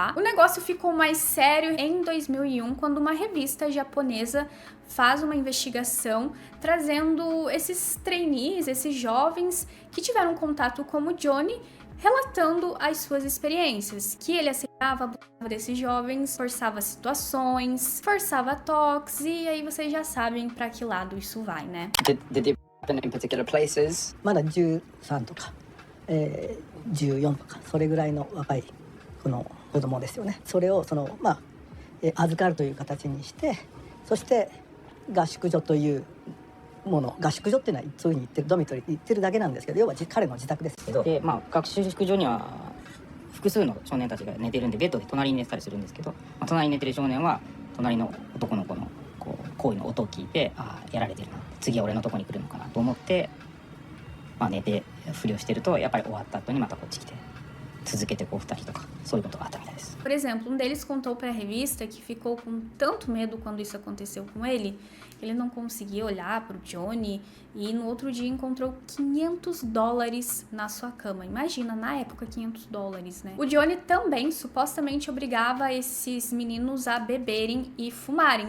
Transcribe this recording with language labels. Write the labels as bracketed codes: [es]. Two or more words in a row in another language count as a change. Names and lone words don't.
[pt] O negócio ficou mais sério em 2001, quando uma revista japonesa faz uma investigação trazendo esses trainees, esses jovens que tiveram contato com o Johnny, relatando as suas experiências, que ele aceitava, abusava desses jovens, forçava situações, forçava toques, e aí vocês já sabem pra que lado isso vai, né? [en] Did it happen in particular places? [ja] まだ13とか、14とかそれぐらいの若いこの子供ですよね。それを預かるという形にして、そして合宿所というもの、合宿所っていうのはそういうふうに言ってるドミトリーって言ってるだけなんですけど、要は彼の自宅ですけど、で学習宿所には複数の少年たちが寝てるんでベッドで隣に寝てたりするんですけど、隣に寝てる少年は隣の男の子のこう行為の音を聞いて、やられてるな、次は俺のとこに来るのかなと思って、寝てふりをしてるとやっぱり終わった後にまたこっち来て続けてこう2人とかそういうことがあったみたいです。 [pt] Por exemplo, um deles contou para a revista que ficou com tanto medo quando isso aconteceu com ele, que ele não conseguia olhar para o Johnny e no outro dia encontrou $500 na sua cama. Imagina, na época, $500, né? O Johnny também supostamente obrigava esses meninos a beberem e fumarem.